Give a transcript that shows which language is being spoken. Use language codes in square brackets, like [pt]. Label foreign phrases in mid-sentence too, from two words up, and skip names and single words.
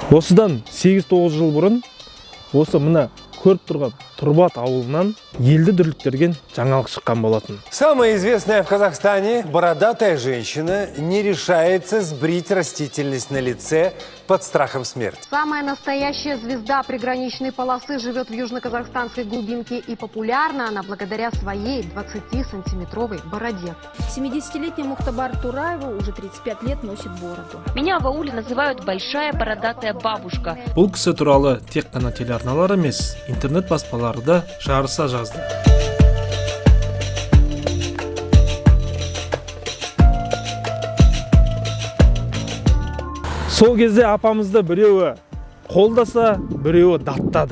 [kk] Осыдан 8-9 жыл бұрын осы мына көріп тұрған Турбат ауылынан елді дүрліктірген жаңалық шыққан болатын. [ru] Самая известная в Казахстане бородатая женщина не решается сбрить растительность на лице под страхом смерти. Самая настоящая звезда приграничной полосы живет в южно-казахстанской глубинке, и популярна она благодаря своей 20-сантиметровой бороде. 70-летняя Мухтабар Тураева уже 35 лет носит бороду. Меня в ауле называют большая бородатая бабушка. [kk] Бұл кісі туралы тек қана телеарналар емес, интернет баспалары да жарыса жазды. Сол кезде апамызды біреуі қолдаса, біреуі даттады.